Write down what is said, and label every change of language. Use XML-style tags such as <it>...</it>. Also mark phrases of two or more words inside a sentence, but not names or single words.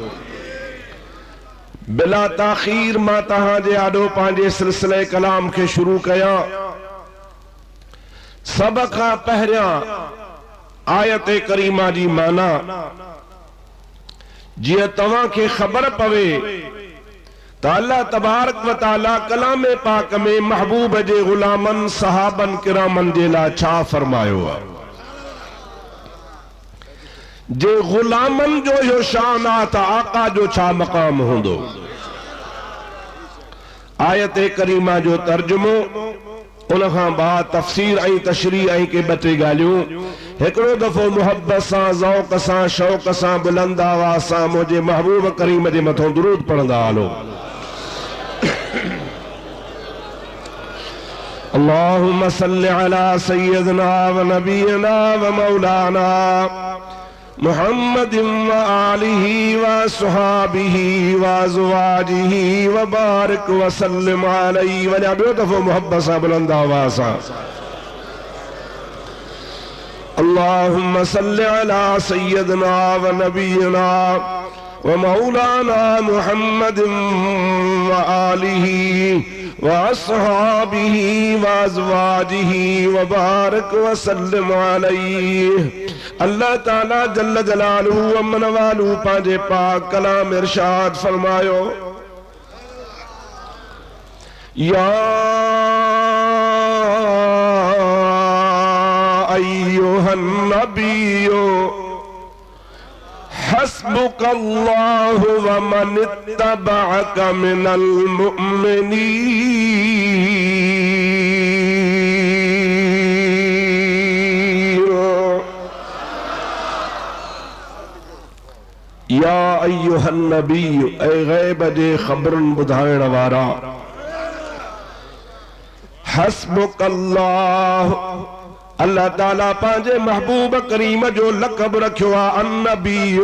<sd>बिला ताख़ीर मां तहां जे आॾो पंहिंजे सिलसिले कलाम खे शुरू कयां। सब खां पहिरियां आयत करीमा जी माना जीअं तव्हां खे ख़बर पवे त</sd> <ar>الله تبارك وتعالى</ar> <sd>कलाम पाक में महबूब जे गुलामन सहाबन किरामन जे लाइ छा फरमायो आहे। जे गुलामन जो इहो शान आहे त आका जो छा मक़ाम हूंदो। आयत करीमा जो तर्जुमो उन खां बाद तफ़सीर ऐं तशरीह ऐं के ॿ टे ॻाल्हियूं एकड़ो दफो मोहब्बत सा ज़ौक़ सा शौक़ सा बुलंद आवाज़ सा मुझे महबूब करीम जे मथों दुरूद पढ़ंदा हलो।</sd> <ar>اللهم صل على سيدنا ونبينا ومولانا محمد وآله وصحبه وأزواجه وبارك وسلم عليه.</ar> <sd>वञा ॿियो दफ़ो मोहब्बत सां बुलंद आवाज़ सां</sd> <ar>اللهم صل على سيدنا ونبينا ومولانا محمد وآله وأصحابه وأزواجه وبارك وسلم عليه.</ar> <sd>अल्लाह ताला</sd> <ar>جل جلاله</ar> <sd>अमन वालू पांजे पाक कलाम इरशाद फरमायो,</sd> <ar>يا أيها النبي حسبك الله ومن اتبعك من المؤمنين. يا أيها النبي,</ar> <sd>ऐ गैब जे खबरन बुधाइण वारा, हस्बुकल्लाह, अल्लाह ताला पांजे महबूब करीम जो लक़ब रखियो आ अन्नबी।</sd>